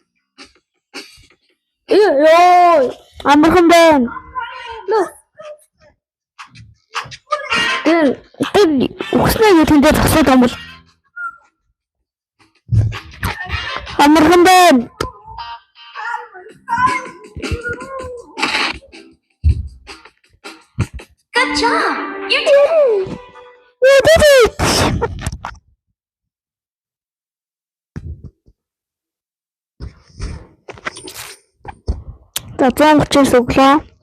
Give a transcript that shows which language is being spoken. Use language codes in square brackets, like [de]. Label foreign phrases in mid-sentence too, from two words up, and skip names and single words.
[mn] Ёй, амархан байна. Үхснээ тэндээ зогсоод юм бол амархан байна. [en] Good job. You did it. [mn] Татсан учраас өглөө.